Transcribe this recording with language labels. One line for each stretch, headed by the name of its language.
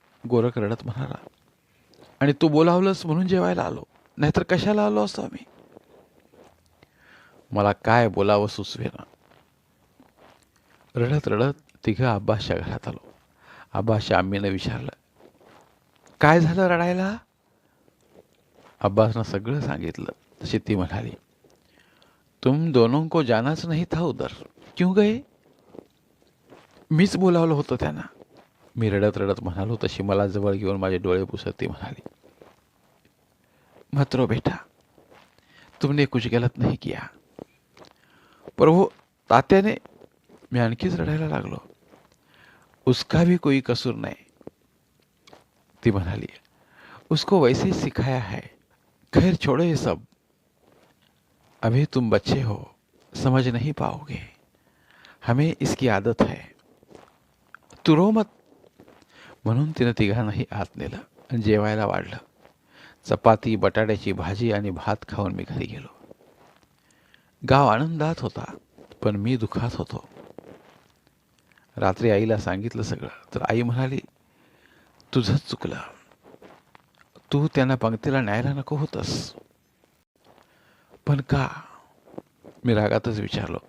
Marathi: गोरख रडत म्हणाला, आणि तू बोलावलंस म्हणून जेवायला आलो, नाहीतर कशाला आलो असतो आम्ही? मला काय बोलावं सुचवेना. रडत रडत तिघं अब्बासच्या घरात आलो. अब्बासच्या आम्मीनं विचारलं, काय झालं रडायला? अब्बासनं सगळं सांगितलं. तशी ती म्हणाली,
Hindi: तुम दोनों को जानाच नहीं था उधर, क्यों गए?
Marathi: मीच बोलावलं होतं त्यांना. मी रडत रडत म्हणालो तशी मला जवळ घेऊन माझे डोळे पुसत ती म्हणाली,
Hindi: मत रो बेटा, तुमने कुछ गलत नहीं किया.
Marathi: प्रभु, तात्या ने. मी आणखीच रडायला लागलो.
Hindi: उसका भी कोई कसूर नहीं.
Marathi: ती म्हणाली,
Hindi: उसको वैसे ही सिखाया है. खैर छोड़ो ये सब, अभी तुम बच्चे हो, समझ नहीं पाओगे. हमें इसकी आदत है, तू रो मत.
Marathi: म्हणून तिनं तिघांनाही आत नेलं आणि जेवायला वाढलं. चपाती, बटाट्याची भाजी आणि भात खाऊन मी घरी गेलो. गाव आनंदात होता, पण मी दुःखात होतो. रात्री आईला सांगितलं सगळं, तर आई म्हणाली, तुझंच चुकलं, तू त्यांना पंक्तीला न्यायला नको होतस. पण का? मी रागातच विचारलो.